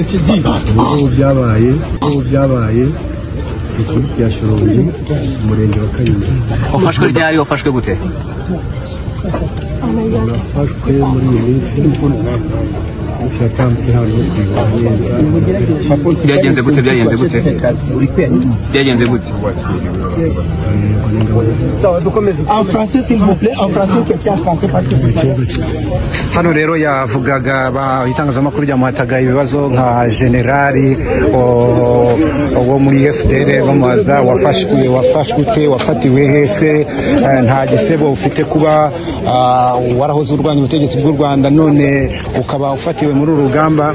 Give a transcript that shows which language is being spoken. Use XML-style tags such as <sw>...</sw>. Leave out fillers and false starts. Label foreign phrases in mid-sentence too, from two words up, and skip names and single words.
<rw>Ubu byabaye ikipe ya Shyorongi, umurenge wa Kanyinya. Wafashwe ryari, wafashwe gute? Nafashwe muri iyi minsi yatambutse hano neza. Byagenze gute?</rw> <fr>En français s'il vous plaît, en français question en français parce que</fr> <rw>hano rero yavugaga itangazamakuru ryamuhataga ibibazo nka generali wo muri FDR bamaza wafashwe wafatiwe hese, nta gisebo ufite kuba warahoze urwanya ubutegetsi bw'u Rwanda none ukaba ufatiwe muri urugamba.</rw>